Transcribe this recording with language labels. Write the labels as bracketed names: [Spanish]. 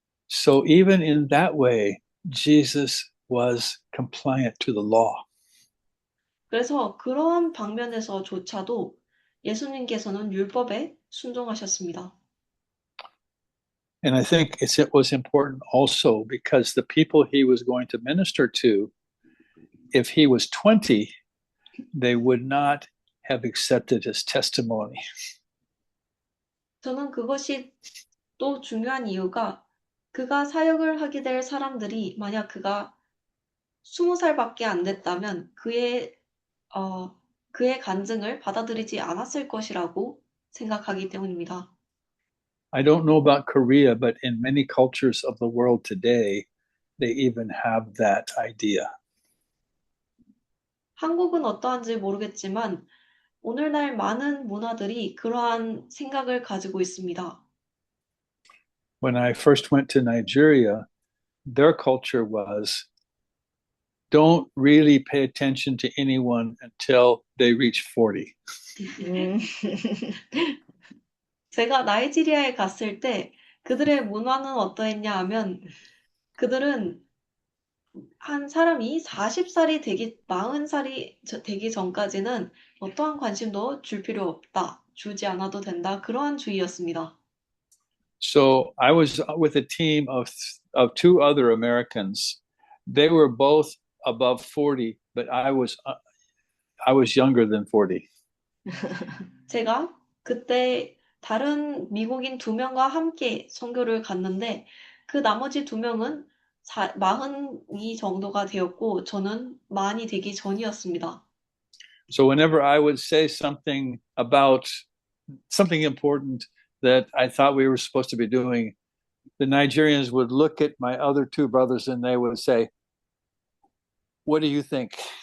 [English] So even in that way, Jesus was compliant to the law. [Korean] 그래서 그러한 방면에서조차도 예수님께서는 율법에 순종하셨습니다. [English] And I think it was important also because the people he was going to minister to, if he was 20, they would not have accepted his testimony. [Korean] 저는 그것이 또 중요한 이유가 그가 사역을 하게 될 사람들이 만약 그가 20살밖에 안 됐다면 그의 간증을 받아들이지 않았을 것이라고 생각하기 때문입니다. [English] I don't know about Korea, but in many cultures of the world today, they even have that idea. [Korean] 한국은 어떠한지 모르겠지만 오늘날 많은 문화들이 그러한 생각을 가지고 있습니다. [English] When I first went to Nigeria, their culture was don't really pay attention to anyone until they reach 40. [Korean] 제가 나이지리아에 갔을 때 그들의 문화는 어떠했냐 하면 그들은 한 사람이 40살이 되기 40살이 되기 전까지는 어떠한 관심도 줄 필요 없다. 주지 않아도 된다. 그러한 주의였습니다. [English] So I was with a team of two other Americans. They were both above 40, but I was younger than 40. [Korean] 제가 그때 다른 미국인 2명과 함께 선교를 갔는데 그 나머지 2명은 40이 정도가 되었고 저는 만이 되기 전이었습니다. [English] So whenever I would say something about something important that I thought we were supposed to be doing, the Nigerians would look at my other two brothers and they would say, "What do you think?"